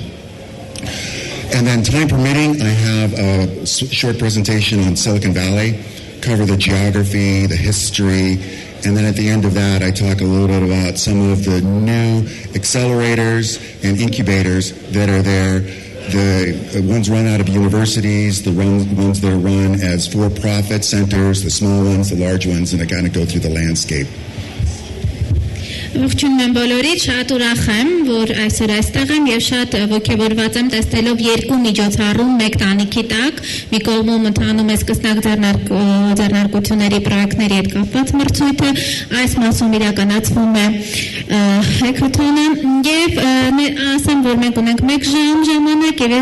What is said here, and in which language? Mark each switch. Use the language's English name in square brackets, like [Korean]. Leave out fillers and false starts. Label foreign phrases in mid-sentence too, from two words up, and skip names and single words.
[English] And then time permitting, I have a short presentation on Silicon Valley, cover the geography, the history, and then at the end of that, I talk a little bit about some of the new accelerators and incubators that are there. The ones run out of universities, the ones that are run as for-profit centers, the small ones, the large ones, and I kind of go through the landscape. [Armenian] Ողջունում եմ բոլորիդ, շատ ուրախ եմ, որ այսօր այստեղ եմ եւ շատ ողջավորված եմ տեսնելով երկու միջոցառում մեկ տանիքի տակ։ Մի կողմում ընթանում է սկսնակ ձեռնարկությունների պրոյեկտների հետ կապված մրցույթը, այս մասում իրականացվում է հեքաթոնը եւ ասեմ, որ մենք ունենք 1 ժամ ժամանակ եւ